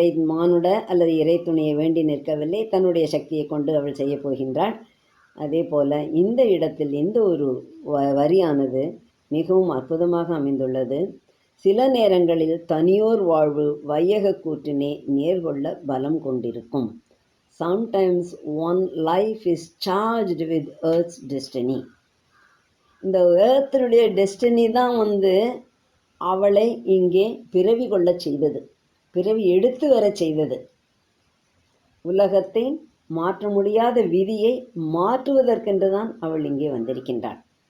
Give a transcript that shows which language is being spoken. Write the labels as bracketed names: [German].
[Tamil] மானுட அல்லது இறை துணையை வேண்டி நிற்கவில்லை, தன்னுடைய சக்தியை கொண்டு அவள் செய்ய போகின்றாள். அதே போல் இந்த இடத்தில் இந்த ஒரு வரியானது மிகவும் அற்புதமாக அமைந்துள்ளது. சில நேரங்களில் தனியோர் வாழ்வு வையக கூற்றினை நேர்கொள்ள பலம் கொண்டிருக்கும். [English] Sometimes one life is charged with earth's destiny. [Tamil] இந்த ஏர்த்தினுடைய டெஸ்டினி தான் அவளை இங்கே பிறவி கொள்ளச் செய்தது, பிறவி எடுத்து வரச் செய்தது. உலகத்தை மாற்ற முடியாத விதியை மாற்றுவதற்கென்றுதான் அவள் இங்கே வந்திருக்கின்றாள்.